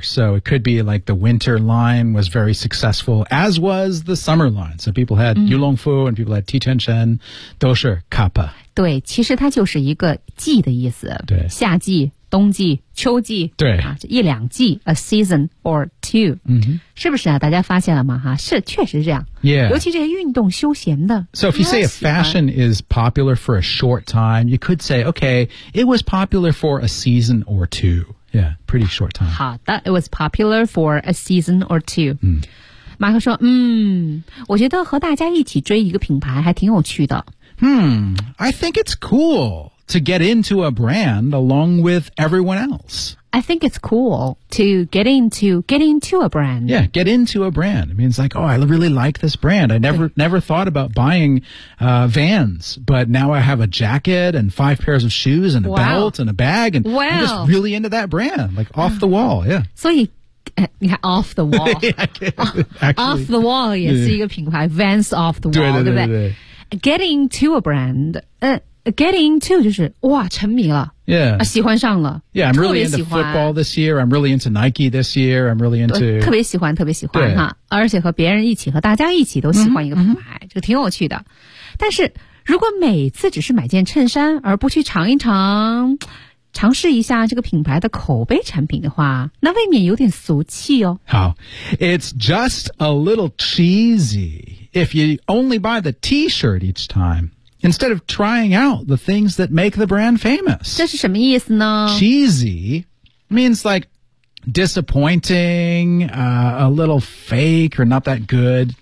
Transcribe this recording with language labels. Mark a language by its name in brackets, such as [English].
[English] So it could be like the winter line was very successful, as was the summer line. So people had、mm-hmm. Yulongfu and people had Tianchen, 都是 kappa. [Chinese] 对，其实它就是一个季的意思。对，夏季、冬季、秋季，对、啊、一两季 ， [English] a season or two.、 Mm-hmm. [Chinese] 是不是啊？大家发现了吗？哈，是，确实是这样。 [English] Yeah. [Chinese] 尤其这些运动休闲的。 [English] So if you say a fashion is popular for a short time, you could say, okay, it was popular for a season or two. Yeah, pretty short time. 好的 ，it was popular for a season or two.、 Mm. [Chinese] 马克说，嗯，我觉得和大家一起追一个品牌还挺有趣的。 [English] I think it's cool to get into a brand along with everyone else. I think it's cool to get into a brand. Yeah, get into a brand. It means like, oh, I really like this brand. I never thought about buying, Vans, but now I have a jacket and five pairs of shoes and a、 wow. belt and a bag and、 wow. I'm just really into that brand, like off the wall, yeah. So you... off the wall. Yeah, [Chinese] off the wall 也是一个品牌 Vans off the wall 不对 [English] Get into a brand、 [Chinese] Get into 就是哇沉迷了 [English] yeah.、 [Chinese] 喜欢上了 [English] Yeah, I'm really into football this year I'm really into Nike this year I'm really into [Chinese] 特别喜欢特别喜欢哈而且和别人一起和大家一起都喜欢一个品牌、mm-hmm. 就挺有趣的但是如果每次只是买件衬衫而不去尝一尝尝试一下这个品牌的口碑产品的话，那未免有点俗气哦。 [English] 好 ，It's just a little cheesy if you only buy the T-shirt each time instead of trying out the things that make the brand famous. [Chinese] 这是什么意思呢 [English] ？Cheesy means like disappointing,、a little fake or not that good.